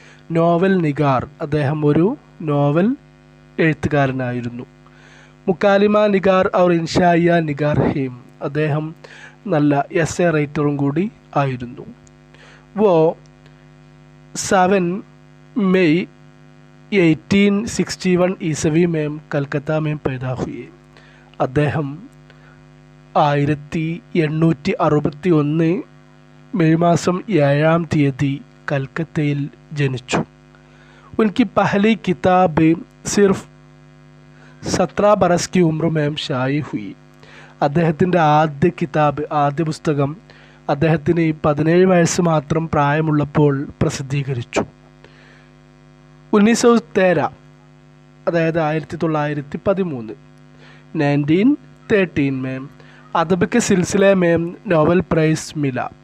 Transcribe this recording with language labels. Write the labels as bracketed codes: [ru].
[ml] Novel niger, അദ്ദേഹം ഒരു novel എഴുത്തുകാരനായിരുന്നു. [hi] മുക്കാലിമ niger और ഇൻഷായിയ നിഗാർ ഹീം, [ml] അദ്ദേഹം നല്ല എസ്സേ റൈറ്ററും കൂടി ആയിരുന്നു. [hi] वो 7 मई 1861 ईस्वी में कलकत्ता में पैदा हुए. [ml] അദ്ദേഹം 1861 മെയ് മാസം 7-ാം തീയതി കൽക്കത്തയിൽ ജനിച്ചു. [hi] उनकी पहली किताब सिर्फ 17 बरस की उम्र में शाई हुई. [ml] അദ്ദേഹത്തിൻ്റെ ആദ്യ പുസ്തകം അദ്ദേഹത്തിന് 17 വയസ്സ് മാത്രം പ്രായമുള്ളപ്പോൾ പ്രസിദ്ധീകരിച്ചു. [hi] 1913, [ml] അതായത് [hi] 1913 1913 में अदब के सिलसिले में नोबल प्राइज़ मिला.